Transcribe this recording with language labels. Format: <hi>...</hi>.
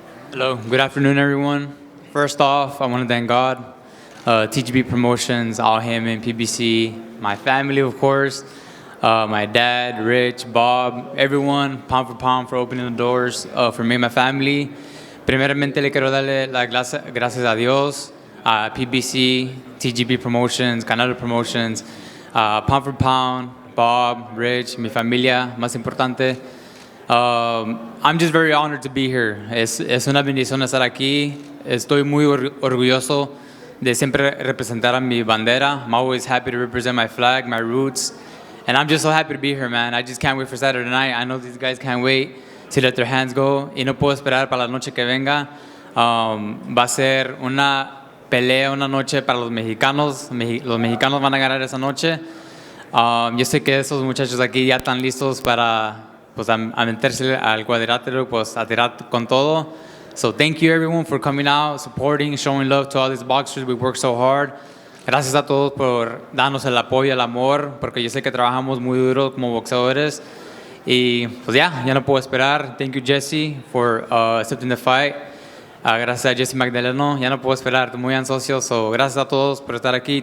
<en>Hello, good afternoon, everyone. First off, I want to thank God, TGB Promotions, Al Heyman, PBC, my family, of course, my dad, Rich, Bob, everyone, pound for pound, for opening the doors for me and my family.</en> <es>Primeramente, le quiero darle las gracias a Dios, a PBC, TGB Promotions, Canelo Promotions, pound for pound, Bob, Rich, mi familia, más importante.</es> <en>I'm just very honored to be here.</en> <es>Es una bendición estar aquí. Estoy muy orgulloso de siempre representar a mi bandera.</es> <en>I'm always happy to represent my flag, my roots. And I'm just so happy to be here, man. I just can't wait for Saturday night. I know these guys can't wait to let their hands go.</en> <es>Y no puedo esperar para la noche que venga. Va a ser una pelea, una noche para los mexicanos. Los mexicanos van a ganar esa noche. Yo sé que esos muchachos aquí ya están listos para pues, a meterse al cuadrilátero, pues a tirar con todo.</es> <en>So thank you everyone for coming out, supporting, showing love to all these boxers. We work so hard.</en> <es>Gracias a todos por darnos el apoyo, el amor, porque yo sé que trabajamos muy duro como boxeadores. Y pues ya no puedo esperar.</es> <en>Thank you Jessie for accepting the fight.</en> <es>Gracias a Jessie Magdaleno. Ya no puedo esperar, estoy muy ansioso.</es> <en>So,</en> <es>gracias a todos por estar aquí.</es>